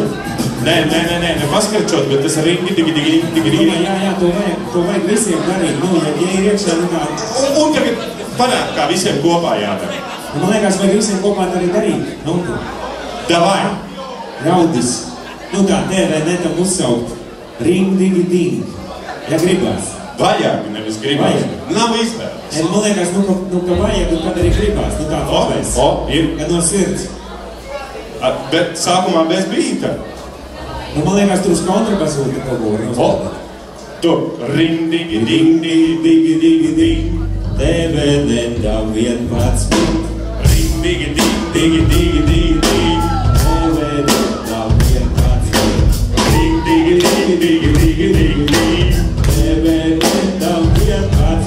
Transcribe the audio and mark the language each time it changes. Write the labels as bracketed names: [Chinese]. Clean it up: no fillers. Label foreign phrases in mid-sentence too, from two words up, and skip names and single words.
[Latvian] Nē, paskrečot, bet tas ringi, digi. Jā, to vajag visiem darīt. Nu, ja ir iekšā, nu kā... Un tagad parāk kā visiem kopā jādara. Man liekas, vajag visiem kopā arī darīt. Nu, Davai! Raudis. Nu tā, TV netam uzsaukt. Ring, digi, ding. Ja gribās. Vajag, nevis gribās. Nav izvēles. Man liekas, nu ka vajag, un kad arī gribās. Nu tā, tāpēc. Ir. Ja no sirds. Bet sākumā bez bīta. Nu, man liekas, tur uz kontrabasūti kaut ko. Tu ring, digi, ding, digi, ding. TV netam 11. Ring, digi, ding, digi, ding. TV netam 11. Ring, digi, ding. TV netam 11.